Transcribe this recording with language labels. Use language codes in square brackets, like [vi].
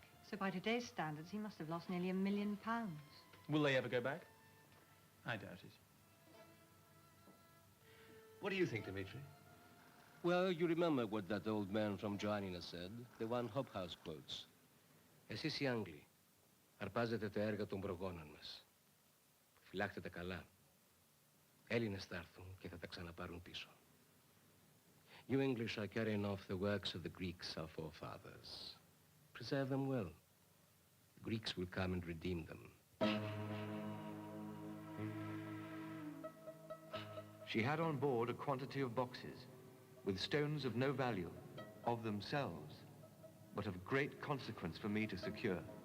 [en] So by today's standards, he must have lost nearly £1 million. Will they ever go back? I doubt it. What do you think, Dimitri? Well, you remember what that old man from Joannina said, the one Hobhouse quotes. [el] Εσείς οι Άγγλοι, αρπάζετε τα έργα των προγόνων μας. Φυλάξτε τα καλά. Έλληνες θα έρθουν και θα τα ξαναπάρουν πίσω. [en] You English are carrying off the works of the Greeks, our forefathers. Preserve them well. The Greeks will come and redeem them. She had on board a quantity of boxes with stones of no value, of themselves, but of great consequence for me to secure.